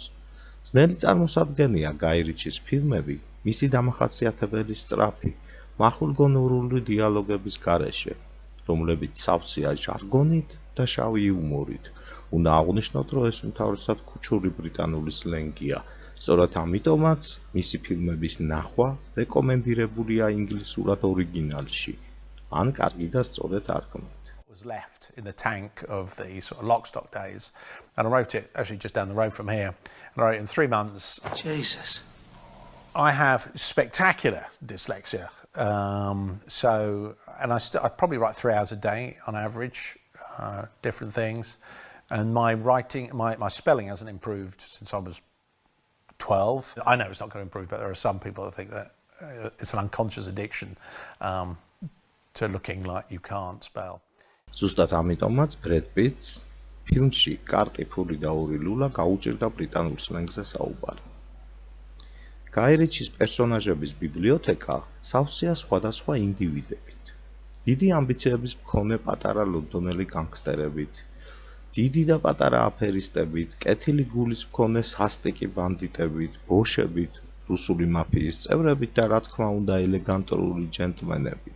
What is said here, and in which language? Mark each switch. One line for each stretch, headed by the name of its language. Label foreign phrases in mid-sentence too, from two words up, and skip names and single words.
Georgian: ძნელი წარმოსადგენია გაი რიჩის ფილმები მისი დამახასიათებელი სწრაფი, მახვილგონიურული დიალოგების გარეშე, რომლებიც სავსეა ჟარგონით და შავი იუმორით. უნდა აღვნიშნოთ, რომ ეს უმთავრესად ქუჩური ბრიტანული სლენგია. სწორედ ამიტომაც მისი ფილმების ნახვა რეკომენდირებულია ინგლისურად ორიგინალში, ან კარგი და სწორედ არქმით.
English: Was left in the tank of the sort of lock stock days, and I wrote it actually just down the road from here, and I wrote it in 3 months. Jesus. I have spectacular dyslexia, I probably write 3 hours a day on average, different things, and my writing, my spelling hasn't improved since I was 12. I know it's not going to improve, but there are some people that think that it's an unconscious addiction to looking like you can't spell.
Georgian: ზუსტად ამიტომაც ბრედ პიტს ფილმში კარტი, ფული და ორი ლულა გაუჭირდა ბრიტანულ სლენგზე საუბარი. გაი რიჩის პერსონაჟების ბიბლიოთეკა სავსეა სხვადასხვა ინდივიდებით. დიდი ამბიციების მქონე პატარა ლონდონელი განგსტერებით, დიდი და პატარა აფერისტებით, კეთილი გულის მქონე სასტიკი ბანდიტებით, ბოშებით, რუსული მაფიის წევრებით და რა თქმა უნდა ელეგანტური ჯენტლმენებით.